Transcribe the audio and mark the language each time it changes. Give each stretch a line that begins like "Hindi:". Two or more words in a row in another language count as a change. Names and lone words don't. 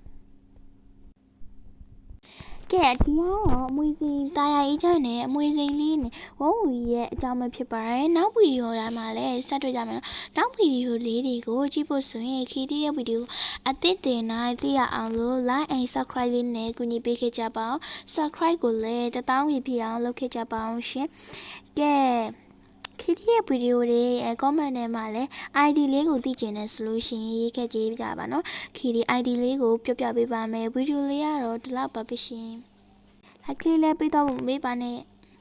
Burmese: ကဲဒီကတော့အမွေစိန်တာယာအေးချမ်းနဲ့အမွေစိန်လေးနဲ့ဝုံဝီရဲ့အကြောင်းပဲဖြစ်ပါတယ်နောက်ဗီဒီယိုတိုင်း မှာလည်းဆက်တွေ့ကြမယ်နော်နောက်ဗီဒီယိုလေးတွေကိုကြည့်ဖို့ဆိုရင်ခီတီရဲ့ဗီဒီယိုအသစ်တင်နိုင်သိရအောင်လို့
English: like and subscribe
Burmese: လေးနဲ့ကူညီပေးခဲ့ကြပါအောင် subscribe ကိုလည်း1000ကြီးပြအောင်လုပ်ခဲ့ကြပါအောင်ရှင်ကဲခီတီရဲ့ဗီဒီယိုတွေcomment ထဲမှာလည်း ID လေးကိုသိချင်တယ်ဆိုလို့ရှိရင်ရေးခဲ့ကြည့်ကြပါနော်ခီတီ ID လေးကိုပြောပြပေးပါမယ်ဗီဒီယိုလေးကတော့ဒီလောက်ပါပဲရှင်like လေးလည်းပေးတော့မမေ့ပါနဲ့